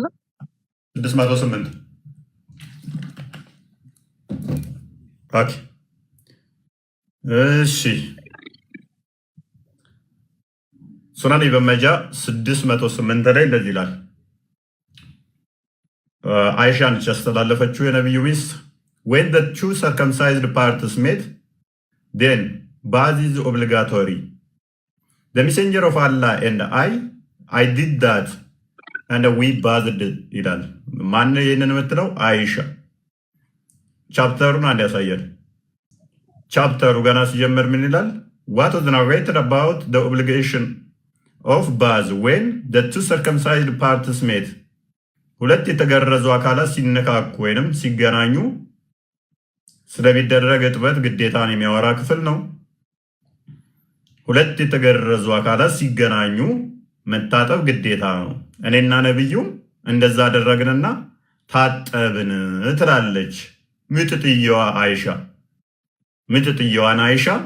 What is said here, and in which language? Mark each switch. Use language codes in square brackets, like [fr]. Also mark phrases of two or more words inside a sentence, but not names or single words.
[am] 608 ኦኬ። እሺ ሱናን ኢብን መጃ 608 ላይ እንደዚህ ይላል። አይሻ ነች ያስተላለፈችው የነቢዩ ሚስት [en] when the two circumcised parts meet then bath is obligatory the messenger of Allah and I did that and we bathed [am] ይላል። ማን ይህንን የምትለው? አይሻ። ቻፕተሩን አንድ ያሳያል። ቻፕተሩ ገና ሲጀምር ምን ይላል? [en] what was narrated about the obligation of bath when the two circumcised parts meet [am] ሁለት የተገረዙ አካላት ሲነካኩ ወይንም ሲገናኙ ስለሚደረግ እጥበት ግዴታን የሚያወራ ክፍል ነው። ሁለት የተገረዙ አካላት ሲገናኙ መታጠብ ግዴታ ነው። እኔና ነብዩ እንደዛ አደረግንና ታጠብን ትላለች ምጥጥየዋ አይሻ። ምጥጥየዋን አይሻ